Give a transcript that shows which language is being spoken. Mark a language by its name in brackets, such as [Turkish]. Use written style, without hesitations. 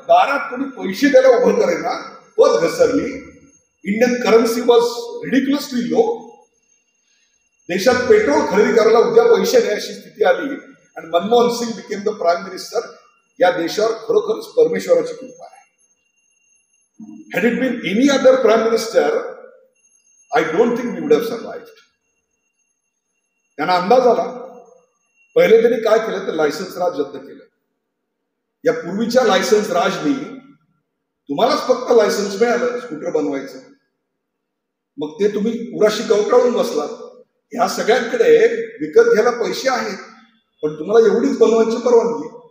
[Marathi] दारात कोणी पैसे द्यायला उभं करेना, पत घसरली. [English] Indian currency was ridiculously low. [Marathi] देशात पेट्रोल खरेदी करायला उद्या पैसे नाही अशी स्थिती आली आणि Manmohan Singh [English] Became the prime minister. [Marathi] या देशावर खरोखरच परमेश्वराची कृपा आहे. [English] Had it been any other prime minister, I don't think we would have survived. [Marathi] त्यांना अंदाज आला. पहिले त्यांनी काय केलं तर लायसन्स राज रद्द केलं. या पूर्वीच्या लायसन्स राजनी तुम्हालाच फक्त लायसन्स मिळालं स्कूटर बनवायचं, मग ते तुम्ही पुराशी कवटाळून बसलात. ह्या सगळ्यांकडे विकत घ्यायला पैसे आहेत पण तुम्हाला एवढीच बनवायची परवानगी.